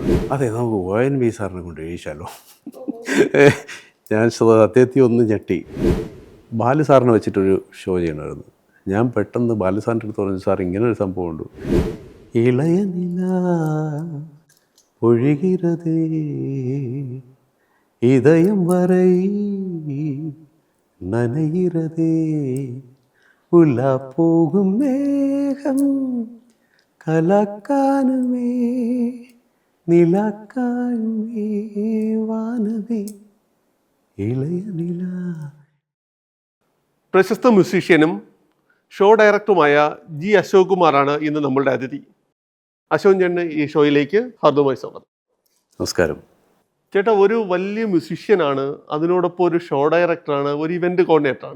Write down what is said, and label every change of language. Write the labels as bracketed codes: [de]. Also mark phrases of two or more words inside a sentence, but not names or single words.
[ml] അതെ, നമുക്ക് ONV സാറിനെ കൊണ്ട് എഴുതിച്ചാലോ. ഞാൻ സത്യത്തിൽ ഒന്ന് ഞെട്ടി. ബാലു സാറിനെ വെച്ചിട്ടൊരു ഷോ ചെയ്യണമായിരുന്നു. ഞാൻ പെട്ടെന്ന് ബാലു സാറിൻ്റെ അടുത്ത് പറഞ്ഞു, സാർ ഇങ്ങനൊരു സംഭവമുണ്ട്. [ta] இளைய நிலா ஒழுகிறதே இதயம் வரை நனைகிறதே உலா போகும் மேகம் கலக்கானுமே நிலக்கானுமே வானமே இளைய நிலா. [ml] പ്രശസ്ത മ്യൂസീഷ്യനും ഷോ ഡയറക്ടറുമായ ജി അശോക് കുമാറാണ് ഇന്ന് നമ്മളുടെ അതിഥി. അശോക് ചേട്ടന് ഈ ഷോയിലേക്ക് ഹാർദവമായി സ്വാഗതം. നമസ്കാരം. ചേട്ടാ, ഒരു വലിയ മ്യൂസീഷ്യനാണ്, അതിനോടൊപ്പം ഒരു ഷോ ഡയറക്ടറാണ്, ഒരു ഇവൻ്റ് കോർഡിനേറ്ററാണ്.